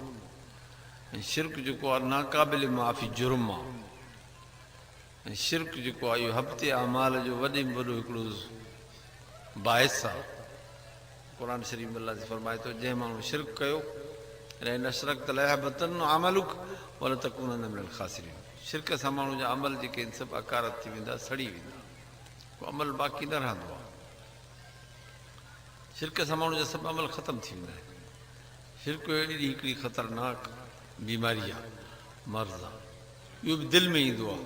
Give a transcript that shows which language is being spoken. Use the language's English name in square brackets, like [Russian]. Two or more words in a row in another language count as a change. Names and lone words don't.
[Sindhi] ऐं शिरक जेको आहे नाक़ाबिल माफ़ी जुर्म आहे। ऐं शिरक जेको आहे इहो हफ़्ते अमाल जो वॾे में वॾो हिकिड़ो बाहिस आहे। क़ुर शरीफ़ अलाह फरमाए थो जंहिं माण्हू शिरक कयो, [Arabic] إن أشركت ليحبطن عملك ولا تكونن من الخاسرين, [Sindhi] शिरक सां माण्हू जा अमल जेके आहिनि सभु अकारत थी वेंदा, सड़ी वेंदा, को अमल बाक़ी न रहंदो आहे। शिरक सां माण्हू जा सभु अमल ख़तमु थी वेंदा आहिनि। शिरक अहिड़ी हिकिड़ी ख़तरनाक बीमारी आहे, मर्ज़ आहे, इहो बि दिलि में ईंदो आहे।